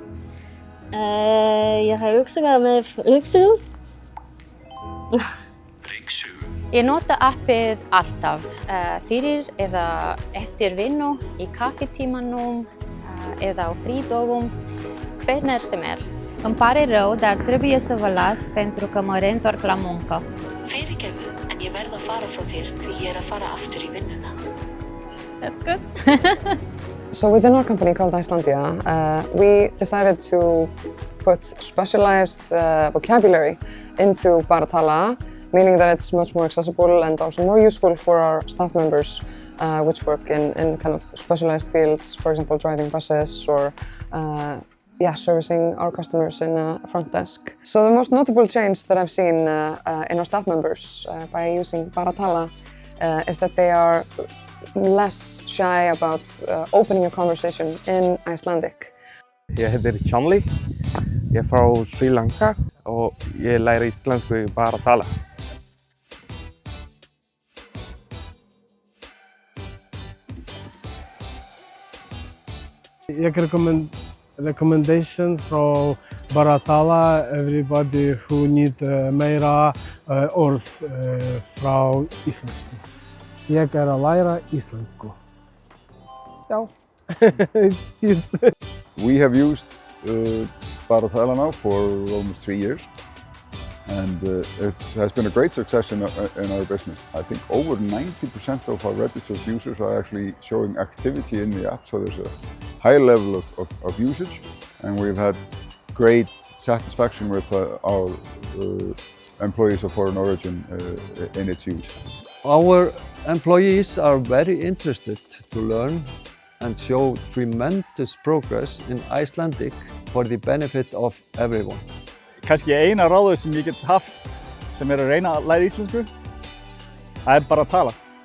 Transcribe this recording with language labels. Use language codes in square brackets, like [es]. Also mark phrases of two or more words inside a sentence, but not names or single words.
[is] Ég har ryksugað með ryksugu. Ryksugu? Ég nota appið alltaf, fyrir eða eftir vinnu, í kaffitímanum eða á frídögum, hvenær sem [ro] Îmi pare rău, dar trebuie să vă las pentru că mă reîntorc la muncă. [is] Fyrirgefðu, en ég verð að fara frá þér því ég að fara aftur í vinnuna. [en] That's good. So within our company called Icelandia, we decided to put specialized vocabulary into Bara Tala, meaning that it's much more accessible and also more useful for our staff members which work in kind of specialized fields, for example driving buses or servicing our customers in a front desk. So the most notable change that I've seen in our staff members by using Bara Tala is that they are less shy about opening a conversation in Icelandic. [is] Ég heitir Chanli, ég frá Sri Lanka og ég læri íslensku í Bara Tala. [en] Ég recommendation from Bara Tala, everybody who need [is] meira orð frá íslensku. Ég að læra íslensku. Já. [en] We have used Bara Tala now for almost 3 years and it has been a great success in our business. I think over 90% of our registered users are actually showing activity in the app, so there's a high level of usage and we've had great satisfaction with our employees of foreign origin in its use. Our employees are very interested to learn and show tremendous progress in Icelandic for the benefit of everyone. [is] Kannski eina ráðið sem ég get haft sem að reyna að læra íslensku, það bara að tala.